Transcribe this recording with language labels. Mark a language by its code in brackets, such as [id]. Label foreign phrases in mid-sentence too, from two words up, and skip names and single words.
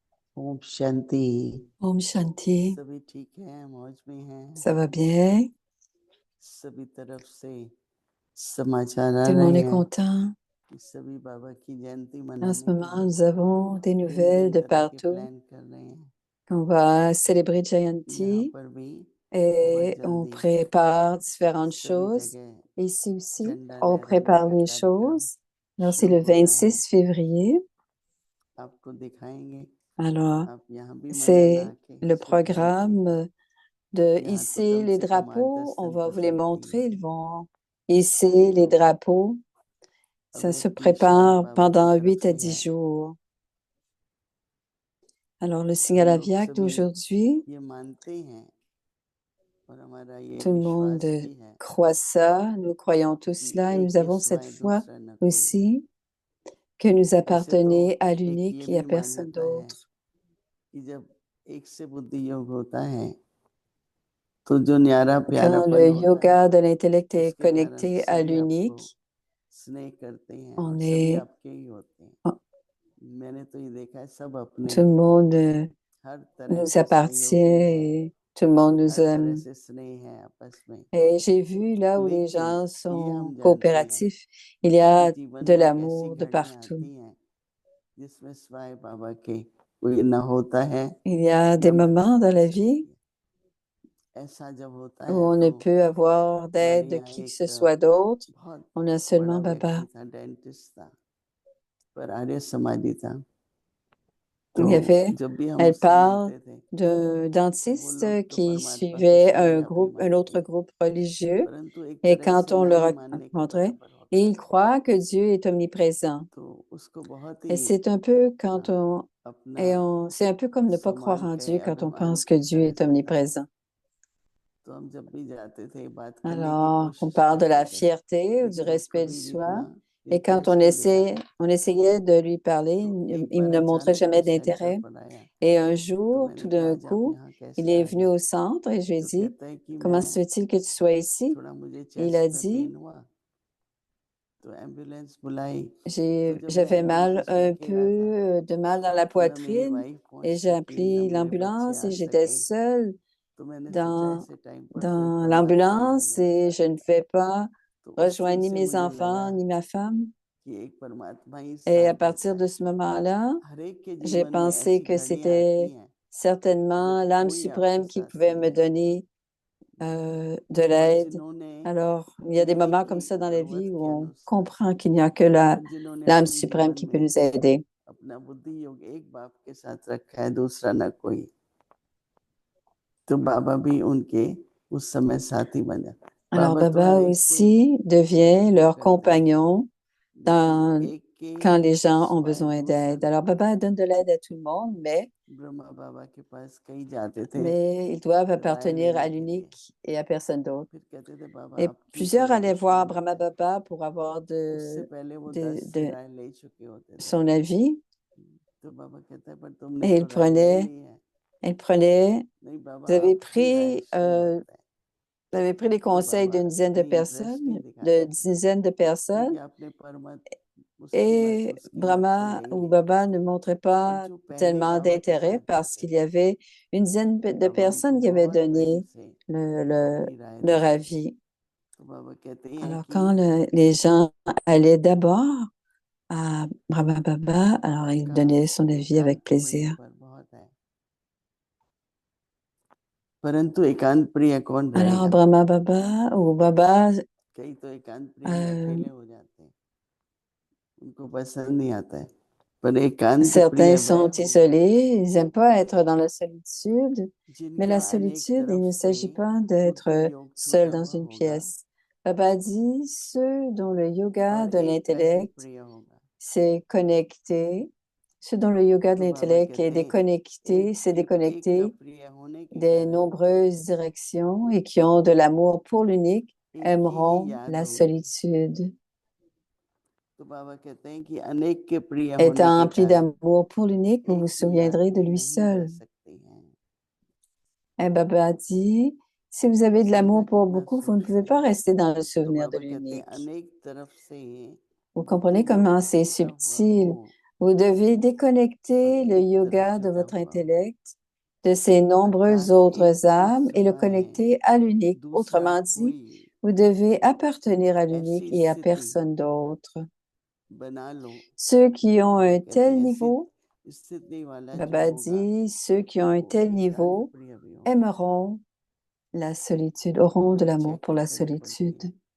[hi] ओम शांति। ओम शांति. सभी ठीक है, मौज में हैं। [fr] Ça va bien? [hi] सभी तरफ से समाचार आ [fr] Tout le रहे monde est [hi] हैं [fr] content. [hi] कि सभी बाबा की जयंती [fr] En ce [hi] मनाने के [fr] moment, [hi] लिए [fr] nous avons des [hi] भिन्न [fr] nouvelles [hi] भिन्न [fr] de [hi] तरह के partout. प्लान कर रहे हैं। [fr] On va célébrer [hi] यहाँ Jayanti पर भी बहुत [fr] et on जल्दी prépare différentes सभी choses. जगह Ici aussi, झंडा on लहराने prépare का les कार्यक्रम choses. Alors, c'est [hi] शुरू [fr] le [hi] हो रहा है। [fr] 26 février. [hi] आपको दिखाएंगे, Alors, आप यहाँ भी मनाना c'est आके le शुभ जयंती। [fr] programme de [hi] यहाँ तो hisser कम les से कम 8-10 [fr] drapeaux. On दिन va तक vous les [hi] लगती है। [fr] montrer. Ils vont hisser les तो drapeaux. Ça se [hi] अव्यक्त इशारा prépare बाबा की [fr] pendant [hi] तरफ [fr] 8 à [hi] से 10 है। [fr] jours. Alors, le signal [hi] हम [fr] à [hi] लोग Viac सभी [fr] d'aujourd'hui, [hi] ये मानते हैं और हमारा ये [fr] tout le monde [hi] विश्वास भी है [fr] croit ça, nous croyons tous कि cela et nous एक avons cette [hi] सिवाय [fr] foi [hi] दूसरा न कोई। [fr] aussi que nous [hi] ऐसे तो [fr] appartenez à [hi] एक ये [fr] l'unique et à [hi] भी [fr] personne [hi] मान्यता है d'autre. कि जब एक से बुद्धि योग होता है तो जो न्यारा [fr] Quand le [hi] प्यारापन होता है [fr] yoga de l'intellect est [hi] उसके कारण [fr] connecté à [hi] सभी आपको l'unique, स्नेह करते हैं और on सभी est, आपके ही होते हैं। tout मैंने तो ये देखा है, सब अपने [fr] le monde [hi] हर तरह nous से appartient सहयोगी हैं, et tout le monde nous हर तरह aime. से स्नेह है आपस में। [fr] Et j'ai vu là où les [hi] लेकिन [fr] gens [hi] ये हम sont जानते हैं [fr] coopératifs, il y [hi] कि [fr] a [hi] जीवन [fr] de [hi] में एक ऐसी [fr] l'amour de [hi] घड़ियां [fr] partout. [hi] आती हैं जिसमें स्वाय बाबा के कोई न होता है [fr] Il y a des न moments मदद dans कर la vie [hi] सकती है। ऐसा जब होता [fr] où [hi] है [fr] on [hi] तो [fr] ne peut avoir हमारे d'aide de यहाँ qui que ce एक soit d'autre. बहुत On a [hi] बड़ा [fr] seulement [hi] व्यक्ति Baba. था, डेंटिस्ट था, पर आर्य समाजी था। तो [fr] Il y avait, [hi] जब भी हम elle उससे parle मिलते थे d'un तो वो dentiste लोग तो qui परमात्मा को suivait स्वयं आप ही [fr] un [hi] मानते [fr] autre [hi] हैं, [fr] groupe religieux. [hi] परंतु एक Et तरह quand से on ना le ही मानने के [fr] rencontrait, [hi] बराबर [fr] et [hi] होता [fr] il [hi] है। [fr] croit que Dieu est omniprésent. [hi] तो उसको बहुत [fr] Et [hi] ही [fr] c'est un peu quand अपना c'est un peu comme ne pas croire सम्मान en के Dieu quand on अभिमान pense que [hi] की [fr] Dieu [hi] तरह [fr] est [hi] जाता था। omniprésent. तो हम जब भी जाते थे बात करने की [fr] Alors, on कोशिश parle de करते la थे, fierté ou du [hi] लेकिन वो [fr] respect du [hi] कभी भी [fr] soi. [hi] अपना [fr] Et quand [hi] इंटरेस्ट नहीं दिखाता। [fr] on essayait de lui parler, [hi] तो एक [fr] il [hi] बार [fr] ne montrait [hi] अचानक [fr] jamais [hi] वो सेंटर d'intérêt. पर आया [fr] Et un तो jour, tout [hi] मैंने कहा d'un आज आप [fr] coup, [hi] यहाँ [fr] il [hi] कैसे [fr] est [hi] आ [fr] venu [hi] गए। [fr] au centre et je lui ai [hi] तो [fr] dit, [hi] कहता है कि [fr] comment se मैं fait-il que tu sois ici? [hi] थोड़ा मुझे [fr] Et il a [hi] चेस्ट में dit, पेन हुआ तो एम्बुलेंस बुलाई। तो जब मैं [fr] j'avais mal, [hi] एम्बुलेंस में [fr] un peu [hi] अकेला था [fr] de mal dans la [hi] तो न मेरी poitrine वाइफ पहुंच [fr] et j'ai [hi] सकी न appelé मेरे बच्चे [fr] l'ambulance [hi] आ [fr] et j'étais [hi] सके। [fr] seule [hi] तो मैंने सोचा dans, ऐसे टाइम पर तो एक dans परमात्मा ही है [fr] l'ambulance [hi] मेरे [fr] et [hi] साथ। [fr] je ne vais pas [hi] तो उस दिन [fr] rejoindre ni [hi] से [fr] mes [hi] मुझे लगा [fr] enfants ni ma femme. [hi] कि एक परमात्मा ही [fr] Et [hi] साथ [fr] à [hi] देता [fr] partir de है। ce moment-là, [hi] हर एक के j'ai जीवन में pensé ऐसी que घड़ियां आती c'était हैं certainement जब l'âme कोई आपके [fr] suprême qui साथ pouvait नहीं me है donner de और l'aide. जिन्होंने Alors, il y a des इन्हीं moments की comme ça dans la vie जरूरत où के on अनुसार comprend qu'il n'y a que [hi] और जिन्होंने [fr] l'âme [hi] अपने [fr] suprême [hi] जीवन [fr] qui peut में nous aider. [hi] अपना बुद्धि योग एक बाप के साथ रखा है, दूसरा न कोई, तो बाबा भी उनके उस समय साथी बन जाते। Alors, बाबा तो Baba हर एक कोई aussi devient मदद तो leur करते हैं, compagnon लेकिन dans, एक के [fr] quand les gens ont सिवाय besoin दूसरा d'aide. न Alors, कोई। Baba donne de l'aide à tout le monde, [hi] ब्रह्मा बाबा के पास कई जाते थे [fr] mais ils doivent राय appartenir à [hi] लेने के लिए, [fr] l'unique et à personne d'autre. [hi] फिर कहते थे बाबा [fr] Et [hi] आपकी [fr] plusieurs allaient परवरिश voir नहीं Brahma है। Baba pour avoir [hi] उससे पहले वो de, 10 de राय ले चुके होते थे। [fr] son avis. [hi] तो बाबा कहता है पर तुमने Et तो राय ले ली है। [fr] il prenait, [hi] नहीं बाबा [fr] vous avez [hi] आपकी राय शुरुआत है। [fr] vous avez pris les तो conseils बाबा d'une dizaine de [hi] इतनी इंटरेस्ट नहीं [fr] personnes, de [hi] दिखाते थे [fr] dizaines de [hi] क्योंकि [fr] personnes, [hi] आपने परमत उसकी बात et उसकी मत को Brahma ले ही [fr] ou [hi] लिया। [fr] Baba ne montraient [hi] और [fr] pas [hi] जो पहले tellement बाबा के [fr] d'intérêt [hi] साथ [fr] parce [hi] जाते [fr] qu'il y थे avait une dizaine de [hi] बाबा उनको [fr] personnes qui avaient [hi] बहुत प्रेम donné से le, le- अपनी राय leur देते थे। avis. तो बाबा कहते हैं [fr] Alors, [hi] कि [fr] quand les gens allaient d'abord à Brahma Baba, alors il आपका donnait son avis [hi] एकांत [fr] avec [hi] प्रिय [fr] plaisir. [hi] पर बहुत है, परंतु एकांत प्रिय कौन [fr] Alors, [hi] रहेगा। [fr] Brahma Baba ou Baba, [hi] कई तो एकांत प्रिय euh, अकेले हो जाते हैं, उनको पसंद नहीं आता है, पर एकांत certains प्रिय वह [fr] sont [hi] होगा [fr] isolés, ils n'aiment pas être dans la solitude, mais जिनका la अनेक solitude, il तरफ ne से s'agit pas बुद्धि d'être योग seul टूटा dans हुआ une होगा pièce. Baba dit, ceux dont le yoga [hi] और [fr] de [hi] एक वही l'intellect प्रिय होगा। [fr] s'est connecté, ceux dont le yoga de [hi] तो बाबा [fr] l'intellect est [hi] कहते हैं [fr] déconnecté, s'est [hi] एक का déconnecté प्रिय होने के [fr] des [hi] कारण [fr] nombreuses directions et qui ont de l'amour pour l'unique [hi] एक की ही aimeront याद la होगी। solitude. तो बाबा कहते हैं कि अनेक के प्रिय होने [fr] Étant [hi] के [fr] empli [hi] कारण [fr] d'amour pour l'unique, vous vous [hi] एक की याद [fr] souviendrez de [hi] भी [fr] lui [hi] नहीं रह seul. सकती है। [fr] Et Baba dit, si vous avez de l'amour समझा pour कितना beaucoup, vous ne pouvez सूक्ष्म pas है। rester dans le तो souvenir de [hi] बाबा कहते हैं l'unique. अनेक तरफ से [fr] Vous [hi] बुद्धि [fr] comprenez [hi] योग [fr] comment c'est [hi] टूटा हुआ हो [fr] subtil. Vous devez déconnecter le yoga de votre intellect de ces nombreuses autres âmes et le connecter à l'unique. Autrement dit, vous devez appartenir à l'unique et à personne d'autre. Ceux qui ont un tel niveau, Baba dit, ceux qui ont un tel niveau aimeront la solitude, auront de l'amour pour la solitude.